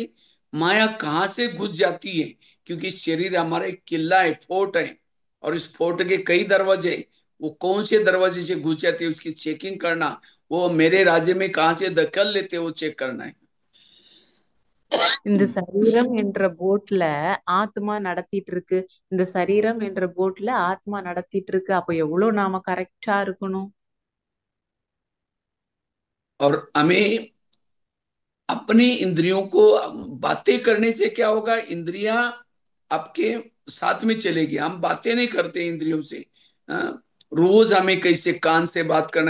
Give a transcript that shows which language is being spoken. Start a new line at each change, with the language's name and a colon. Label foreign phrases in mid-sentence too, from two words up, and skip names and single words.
Hindi: माया कहाँ से घुस जाती है? क्योंकि शरीर हमारा एक किला है, फोर्ट है, और इस फोर्ट के कई दरवाजे हैं। वो कौन से दरवाजे से घुस जाती है उसकी चेकिंग करना, वो मेरे राज्य में कहाँ से दखल लेते हैं वो चेक करना है।
Tamil: இந்த சரீரம் என்ற போட்ல ஆத்மா நடத்திட்டு இருக்கு. இந்த சரீரம் என்ற போட்ல ஆத்மா நடத்திட்டு இருக்கு. அப்ப எவ்வளவு நாம கரெக்டா இருக்கணும்.
Hindi: और हमें अपनी इंद्रियों को, बातें करने से क्या होगा? इंद्रियां आपके साथ में चलेगी। हम बातें नहीं करते इंद्रियों से। रोज हमें कैसे कान से बात करना है।